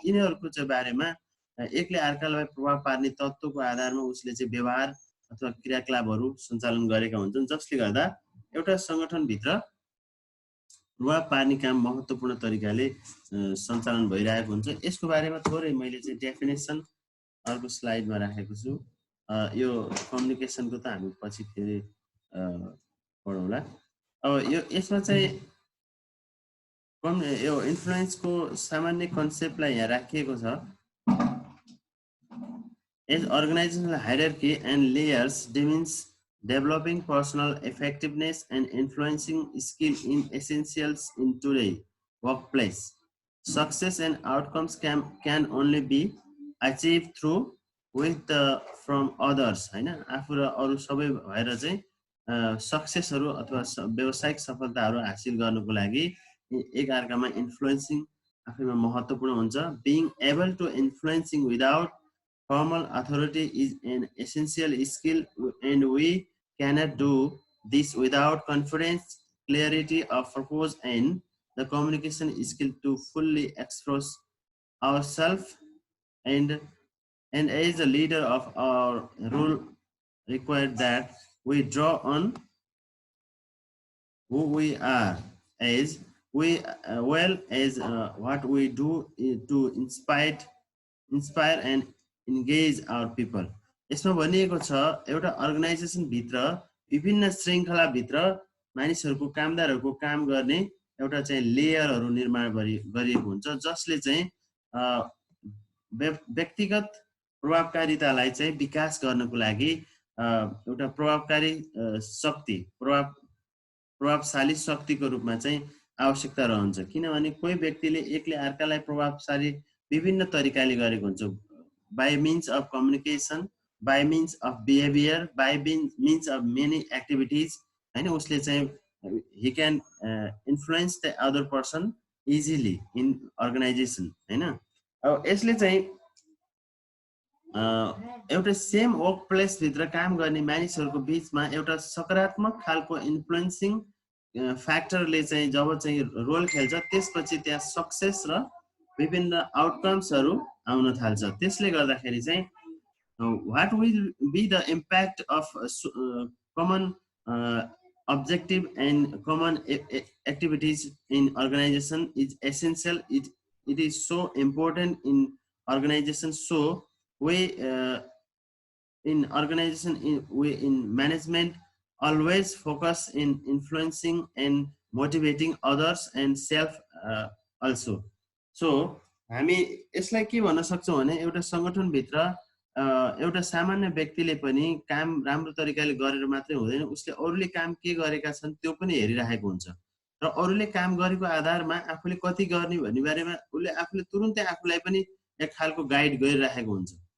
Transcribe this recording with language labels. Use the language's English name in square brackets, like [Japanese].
[Nepali] यिनीहरूको चाहिँ बारेमा एकले अर्कालाई प्रभाव पार्ने तत्त्वको आधारमा उसले चाहिँ व्यवहार अथवा क्रियाकलापहरू सञ्चालन गरेका हुन्छन्, जसले गर्दा एउटा सङ्गठनभित्र प्रभाव पार्ने काम महत्त्वपूर्ण तरिकाले सञ्चालन भइरहेको हुन्छ। यसको बारेमा थोरै मैले चाहिँ डेफिनेसन अर्को स्लाइडमा राखेको छु। यो कम्युनिकेसनको त हामी पछि फेरि पढौँला। अब यसमा चाहिँ यो इन्फ्लुएन्सको सामान्य कन्सेप्टलाई यहाँ राखिएको छ। [English] As organizational hierarchy and layers demeans developing personal effectiveness and influencing skill in essentials in today's workplace. Success and outcomes can only be achieved through with from others, हैन? [Nepali] आफू र अरू सबै भएर चाहिँ सक्सेसहरु अथवा व्यावसायिक सफलताहरु हासिल गर्नको लागि एक अर्कामा इन्फ्लुएन्सिङ आफैमा महत्त्वपूर्ण हुन्छ। [English] Being able to influencing without formal authority is an essential skill, and we cannot do this without confidence, clarity of purpose, and the communication skill to fully express ourselves. And as a leader of our role required that we draw on who we are as well as what we do to inspire and engage our people. [Nepali] यसमा भनिएको छ एउटा organisation भित्र विभिन्न श्रृंखला भित्र मानिसहरुको कामदारहरुको काम गर्ने एउटा चाहिँ लेयरहरु निर्माण गरिएको हुन्छ, जसले चाहिँ व्यक्तिगत प्रभावकारितालाई चाहिँ विकास गर्नको लागि एउटा प्रभावकारी शक्ति प्रभावशाली शक्तिको रूपमा चाहिँ आवश्यकता रहन्छ। किनभने कोही व्यक्तिले एकले अर्कालाई प्रभावशाली विभिन्न तरिकाले गरेको हुन्छ, [English] by means of communication, by means of behavior, by means of many activities, हैन? [Nepali] उसले चाहिँ [English] he can influence the other person easily in organization, हैन? [Nepali] अब यसले चाहिँ एउटा सेम वर्क प्लेस भित्र काम गर्ने मानिसहरुको बीचमा एउटा सकारात्मक खालको इन्फ्लुएन्सिङ फ्याक्टरले चाहिँ जब चाहिँ रोल खेल्छ, त्यसपछि त्यहाँ सक्सेस र विभिन्न आउटकम्सहरु आउन थाल्छ। त्यसले गर्दाखेरि चाहिँ [English] what will be the impact of common objective and common activities in organization is essential. It is so important in organization. So we in organization we in management always focus in influencing and motivating others and self also. [Nepali] So हामी यसलाई के भन्न सक्छौं भने एउटा संगठन भित्र एउटा सामान्य व्यक्तिले पनि काम राम्रो तरिकाले गरेर मात्रै हुँदैन, उसले अरूले काम के गरेका छन् त्यो पनि हेरिरहेको हुन्छ र अरूले काम गरेको आधारमा आफूले कति गर्ने भन्ने बारेमा उसले आफूले तुरुन्तै आफूलाई पनि एक खालको गाइड गरिरहेको हुन्छ।